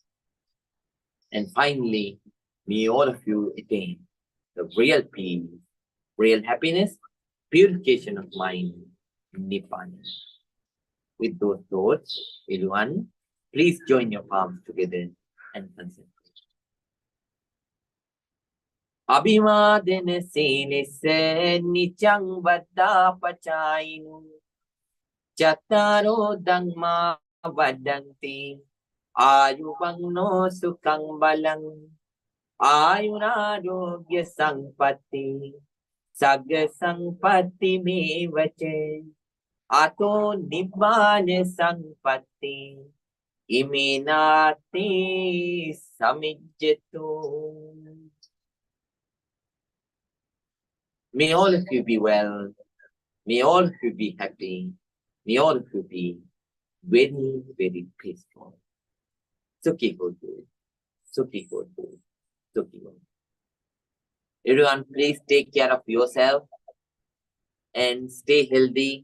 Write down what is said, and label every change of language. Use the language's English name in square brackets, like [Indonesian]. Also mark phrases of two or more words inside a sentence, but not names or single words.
[English] And finally, may all of you attain the real peace, real happiness, purification of mind, Nibbana. With those thoughts, everyone, please join your palms together and concentrate. [Pali] Abhimadena senese nichang vada pachainu Chattaro dhamma vadanti Ayuvangno sukhang balang Ayurarogya sampatti Sagga sampatti mevache Ato nibbana sampatti Iminati samijjatu. [English] May all of you be well. May all of you be happy. May all of you be very, very peaceful. [Pali] Sukhi Hotu. Sukhi Hotu. Sukhi Hotu. [English] Everyone, please take care of yourself and stay healthy.